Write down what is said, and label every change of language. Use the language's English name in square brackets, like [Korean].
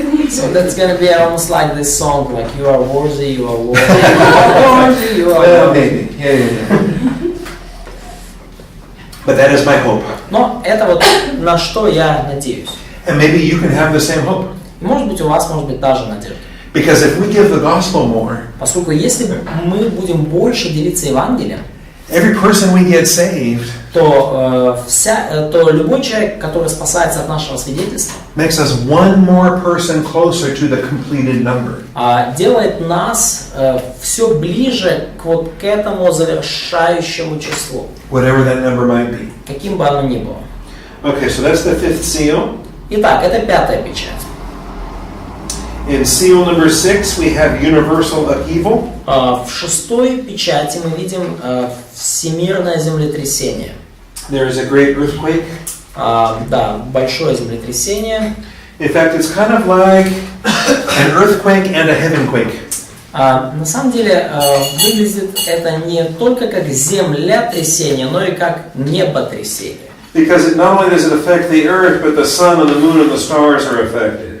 [English] So that's gonna be almost like this song, like you are worthy, you are worthy, you are worthy, you are Well, worthy. maybe. Yeah. But that is my hope. [Russian] Но это вот на что я надеюсь. [English] And maybe you can have the same hope. [Russian] Может быть у вас, может быть та же надежда. [English] Because if we give the gospel more, [Russian] Поскольку если мы будем больше делиться Евангелием, [English] every person we get saved [Russian] то любой человек, который спасается от нашего свидетельства, [English] makes us one more person closer to the completed number. [Russian] делает нас все ближе к этому завершающему числу, [English] Whatever that number might be. [Russian] каким бы оно ни было. [English] Okay, so that's the fifth seal. [Russian] Итак, это пятая печать. [English] In seal number 6, we have universal upheaval. [Russian] В шестой печати мы видим всемирное землетрясение. [English] There is a great earthquake. [Russian] Да, большое землетрясение. [English] In fact, it's kind of like an earthquake and a heavenquake. [Russian] На самом деле выглядит это не только как землетрясение, но и как неботрясение. [English] Because not only does it affect the earth, but the sun and the moon and the stars are affected.